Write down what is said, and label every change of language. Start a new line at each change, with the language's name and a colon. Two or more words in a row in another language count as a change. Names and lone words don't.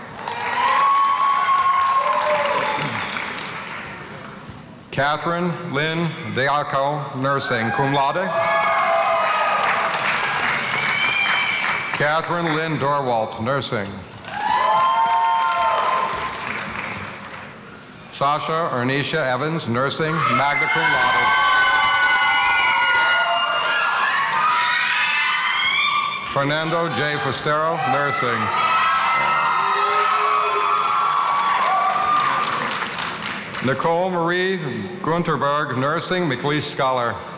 English: Catherine Lynn Deaco, Nursing,
Latin: cum laude.
English: Catherine Lynn Dorwalt, Nursing. Sasha Ernisha Evans, Nursing,
Latin: magna cum laude.
English: Fernando J. Fustero, Nursing. Nicole Marie Gunterberg, Nursing, McLeish Scholar.